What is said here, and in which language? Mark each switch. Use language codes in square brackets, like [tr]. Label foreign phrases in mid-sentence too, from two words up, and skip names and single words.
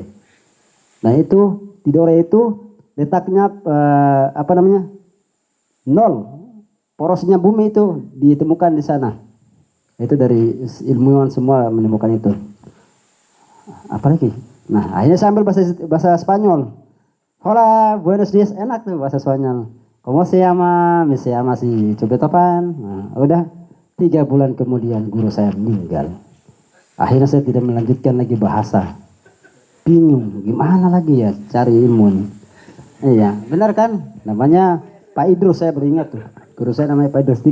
[id] Nah itu Tidore itu letaknya nol. Porosnya bumi itu ditemukan di sana. Itu dari ilmuwan semua menemukan itu. Apalagi? Nah, akhirnya saya ambil bahasa Spanyol. [es] Hola, buenos dias, [id] enak tuh bahasa Spanyol. [es] ¿Cómo se llama? Me se llama si Cubetopan. [id] Nah, udah 3 bulan kemudian guru saya meninggal. Akhirnya saya tidak melanjutkan lagi bahasa. Bingung, gimana lagi ya cari ilmu nih. Iya, benar kan? Namanya Pak Idrus, saya beringat tuh. Guru saya namanya Pak Idrus.